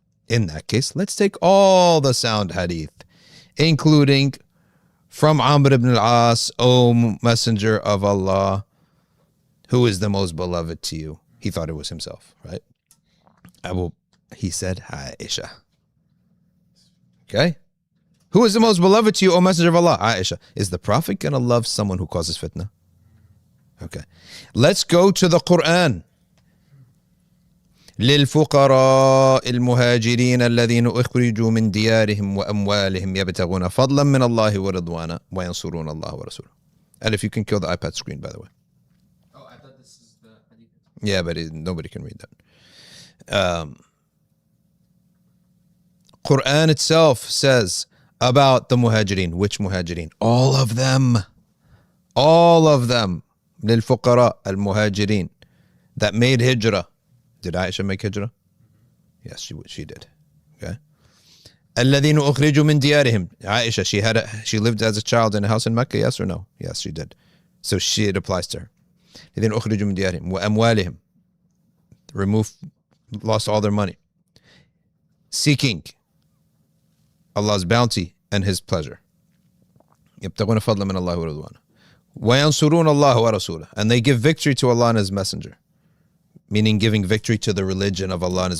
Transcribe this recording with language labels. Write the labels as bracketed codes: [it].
[en] In that case, let's take all the sound hadith, including from Amr ibn al-As, O Messenger of Allah, who is the most beloved to you? He thought it was himself, right? He said, Aisha. Okay? Who is the most beloved to you, O Messenger of Allah? Aisha. Is the Prophet going to love someone who causes fitna? Okay. Let's go to the Quran. [ar] للفقراء المهاجرين الذين أخرجوا من ديارهم وأموالهم يبتغون فضلا من الله ورضوانا وينصرون الله ورسوله. [en] And if you can kill the iPad screen, by the way. Oh, I thought this is the hadith. Yeah, but nobody can read that. Quran itself says about the muhajirin. Which muhajirin? All of them. All of them. [ar] للفقراء المهاجرين [en] that made hijrah. Did Aisha make hijrah? Yes, she did. Okay. [ar] الذين أخرجوا من ديارهم. [en] Aisha, she lived as a child in a house in Mecca, yes or no? Yes, she did. So it applies to her. [ar] الذين أخرجوا من ديارهم وأموالهم. [en] Lost all their money. Seeking Allah's bounty and His pleasure. [ar] يبتغون فضلا من الله ورضوانه. وينصرون الله ورسوله. [en] And they give victory to Allah and His Messenger. Meaning giving victory to the religion of Allah.